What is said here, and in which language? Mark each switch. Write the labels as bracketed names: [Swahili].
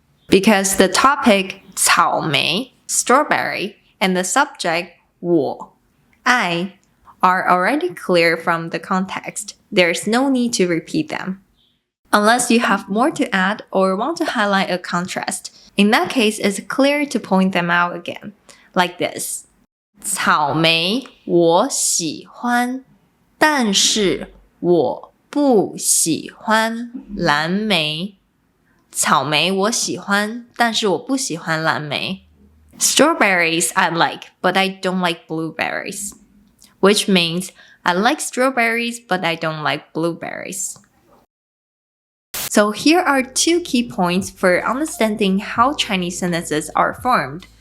[English] Because the topic 草莓 strawberry and the subject 我 I are already clear from the context. There's no need to repeat them. Unless you have more to add or want to highlight a contrast. In that case, it's clear to point them out again. Like this. [Chinese] 草莓我喜欢，但是我不喜欢蓝莓。草莓我喜欢，但是我不喜欢蓝莓。 [English] Strawberries I like, but I don't like blueberries. Which means I like strawberries, but I don't like blueberries. So here are two key points for understanding how Chinese sentences are formed.